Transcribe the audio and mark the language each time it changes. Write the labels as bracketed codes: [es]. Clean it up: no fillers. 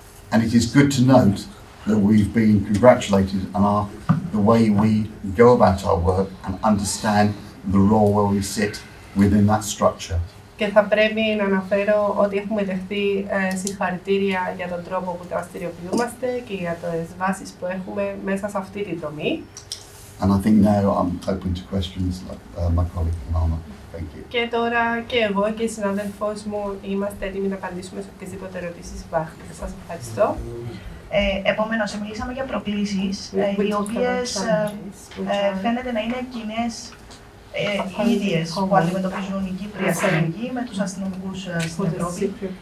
[en] And it is good to note that we've been congratulated on the way we go about our work and understand the role where we sit within that structure. [el] Και θα πρέπει να αναφέρω ότι έχουμε δεχτεί συγχαρητήρια για τον τρόπο που δραστηριοποιούμαστε και για τις βάσεις που έχουμε μέσα σε αυτή τη δομή. [en] And I think now I'm open to questions like my colleague Alma. Thank you. [el] Και τώρα και εγώ και η συνάδελφός μου είμαστε έτοιμοι να απαντήσουμε σε οποιασδήποτε ερωτήσεις υπάρχουν. Σας ευχαριστώ. Επομένως, μιλήσαμε για προκλήσεις, οι οποίες φαίνεται να είναι κοινές ίδιες που αντιμετωπίζουν οι Κύπροι αστυνομικοί με τους αστυνομικούς στην Ευρώπη.